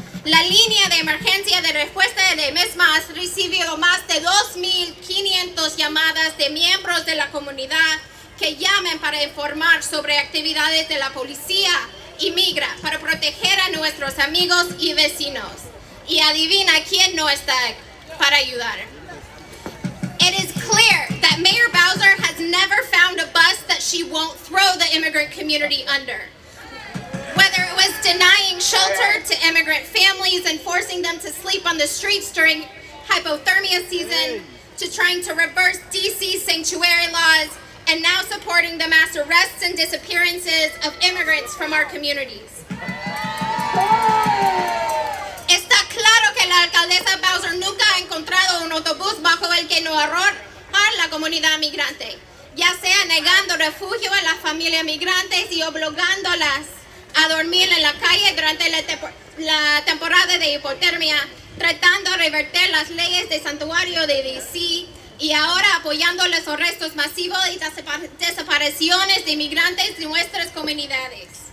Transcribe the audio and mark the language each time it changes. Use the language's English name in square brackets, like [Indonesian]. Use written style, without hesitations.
[Spanish] La línea de emergencia de respuesta de MISMA ha recibido más de 2,500 llamadas de miembros de la comunidad que llamen para informar sobre actividades de la policía, y migra para proteger a nuestros amigos y vecinos. Y adivina quién no está para ayudar. [English] It is clear that Mayor Bowser has never found a bus that she won't throw the immigrant community under. Whether it was denying shelter to immigrant families and forcing them to sleep on the streets during hypothermia season, to trying to reverse DC sanctuary laws, and now supporting the mass arrests and disappearances of immigrants from our communities. [Spanish] Está claro que la alcaldesa Bowser nunca ha encontrado un autobús bajo el que no arrojar la comunidad migrante, ya sea negando refugio a las familias migrantes y obligándolas a dormir en la calle durante la temporada de hipotermia, tratando de revertir las leyes de santuario de DC y ahora apoyando los arrestos masivos y desapariciones de inmigrantes de nuestras comunidades.